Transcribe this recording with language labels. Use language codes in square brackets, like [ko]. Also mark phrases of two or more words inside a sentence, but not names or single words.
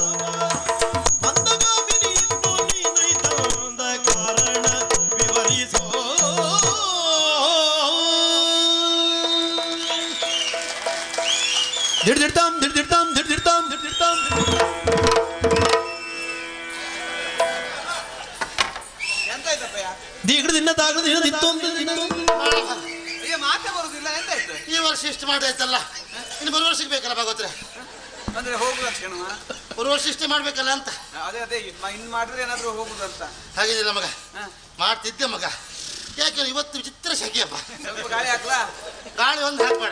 [kn] ದಿಡ್ದಿಡ್ತಾಂ ದಿಡ್ದಿಡ್ತಾಂ ದಿಡ್ದಿಡ್ತಾಂ ದಿಡ್ದಿಡ್ತಾಂ ದೀಗಡ ದಿನ ತಾಗದ ದಿನ ದಿತ್ತು ಮಾತೆ ಬರುದಿಲ್ಲ ಎಂತಾಯ್ತು? ಈ ವರ್ಷ ಇಷ್ಟು ಮಾಡಾಯ್ತಲ್ಲ, ಇನ್ನು ಬರುವ ವರ್ಷಕ್ಕೆ ಬೇಕಲ್ಲ ಭಾಗವತ್ರೆ. ಅಂದ್ರೆ ಹೋಗುದು ಕ್ಷಣ ಬರುವ ವರ್ಷ ಇಷ್ಟೇ ಮಾಡ್ಬೇಕಲ್ಲ ಅಂತ. ಅದೇ ಅದೇ ಇನ್ ಮಾಡಿದ್ರೆ ಏನಾದ್ರು ಹೋಗುದಂತ. ಹಾಗಿದಿಲ್ಲ ಮಗ, ಮಾಡ್ತಿದ್ದೆ ಮಗ. ಯಾಕೆ ಇವತ್ತು ವಿಚಿತ್ರ ಶೆಕೆಯಪ್ಪ. ಸ್ವಲ್ಪ ಗಾಳಿ ಹಾಕ್ಲಾ? ಗಾಳಿ ಒಂದು ಹಾಕ್ಬೇಡ.